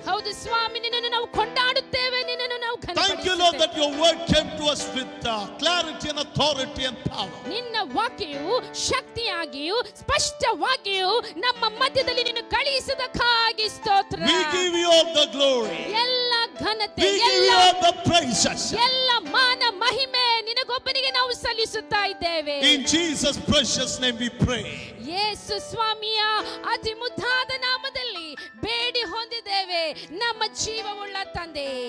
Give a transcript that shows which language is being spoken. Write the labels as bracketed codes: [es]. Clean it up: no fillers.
[kn] ಹೌದು ಸ್ವಾಮಿ, ನಿನ್ನನ್ನು ನಾವು ಕೊಂಡಾಡುತ್ತೇವೆ, ನಿನ್ನನ್ನು ನಾವು [en] Thank you, Lord, [kn] ಘನಪಡಿಸುತ್ತೇವೆ. [en] that your word came to us with clarity and authority and power. [kn] ನಿನ್ನ ವಾಕ್ಯವು ಶಕ್ತಿಯಾಗಿಯೂ ಸ್ಪಷ್ಟವಾಗಿಯೂ ನಮ್ಮ ಮಧ್ಯದಲ್ಲಿ ನಿನ್ನ ಕಳುಹಿಸಿದಕ್ಕಾಗಿ ಸ್ತೋತ್ರ. [en] We give you all the glory. [kn] ಎಲ್ಲ ಘನತೆ, [en] We give you all the praises. [kn] ಎಲ್ಲ ಮಾನ ಮಹಿಮೆ ನಿನಗೊಬ್ಬನಿಗೆ ನಾವು ಸಲ್ಲಿಸುತ್ತಾ ಇದ್ದೇವೆ. [en] In Jesus' precious name we pray. [kn] ಯೇಸು ಸ್ವಾಮಿಯ ಅತಿ ಮುದ್ದಾದ ನಾಮದಲ್ಲಿ ಬೇಡಿ ಹೊಂದಿದ್ದೇವೆ ನಮ್ಮ ಜೀವವುಳ್ಳ ತಂದೆ.